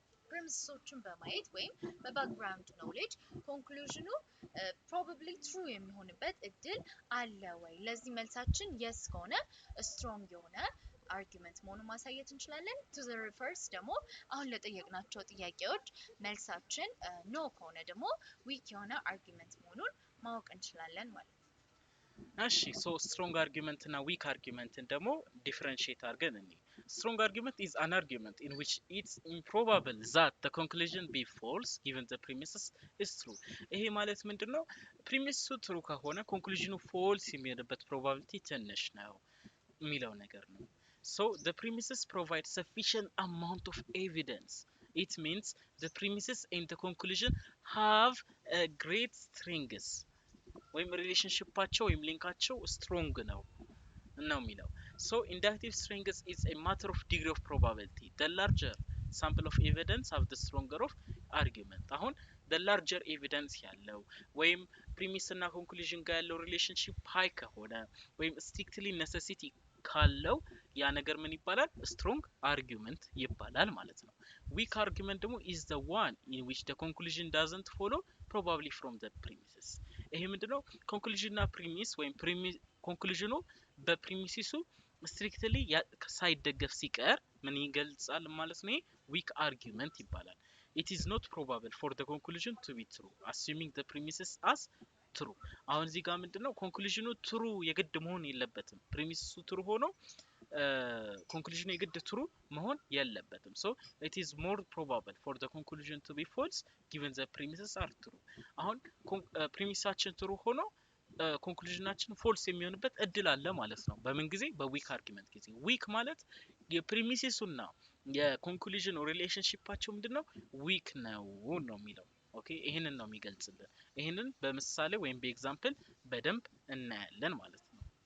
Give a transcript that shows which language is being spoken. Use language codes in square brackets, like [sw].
[am] premises-ዎችን በማየት ወይም በባክግራውንድ ኖሌጅ ኮንክሉዥኑ probably true የሚሆንበት እድል አለ ወይ ለዚህ መልሳችን yes ከሆነ strong የሆነ argument መሆኑን ማሳየት እንችላለን [en] to the reverse [am] ደግሞ አሁን ለጠየቅናቸው ጥያቄዎች መልሳችን no ከሆነ ደግሞ weak የሆነ argument መሆኑን ማወቅ እንችላለን ማለት ነው እሺ ሶ strong argument እና weak argument ደግሞ differentiate አድርገን እንይ [en] Strong argument is an argument in which it's improbable that the conclusion be false given the premises is true. [am] ይሄ ማለት ምንድነው? ፕሪሚሱ ትሩ ከሆነ ኮንክሉዥኑ ፎልስ የሚሆንበት ፕሮባቢሊቲ ትንሽ ነው የሚለው ነገር ነው። [en] So the premises provide sufficient amount of evidence. It means the premises and the conclusion have a great strength. [am] ወይም ሪሌሽንሺፓቸው ወይም ሊንካቸው ስትሮንግ ነው የሚለው። [en] So inductive strength is a matter of degree of probability. The larger sample of evidence have the stronger of argument. [am] አሁን [en] the larger evidence [am] ያለው ወይም premise እና conclusion ጋር ያለው relationship high ከሆነ ወይም strictly necessity ካለው ያ ነገር ምን ይባላል? [en] strong argument [am] ይባላል ማለት ነው። [en] weak argument ደግሞ is the one in which the conclusion doesn't follow probably from the premises. [am] ይሄ ምንድነው? conclusion እና premise ወይም conclusion በፕሪሚሲሱ strictly ሳይደገፍ ሲቀር ምን ይገልጻል ማለት ነው? [en] weak argument ይባላል። it is not probable for the conclusion to be true assuming the premises as true. [am] አሁን እዚህ ጋር ምንድነው? ኮንክሉዥኑ ትሩ የግድ መሆን የለበትም። [en] ፕሪሚሱ ትሩ ሆኖ ኮንክሉዥኑ የግድ ትሩ መሆን የለበትም። so it is more probable for the conclusion to be false given the premises are true. [am] አሁን ፕሪሚሳችን ትሩ ሆኖ ኮንክሉዥናችን ፎልስ የሚሆንበት እድል አለ ማለት ነው። በምን ጊዜ? በዊክ አርጊመንት ጊዜ። ዊክ ማለት የፕሪሚሲሱና የኮንክሉዥኑ ሪሌሽንሺፓቸው ምንድነው? ዊክ ነው የሚለው። ኦኬ ይሄንን ነው የሚገልጽልን። ይሄንን በምሳሌ ወይም በኤግዛምፕል በደንብ እናያለን ማለት ነው።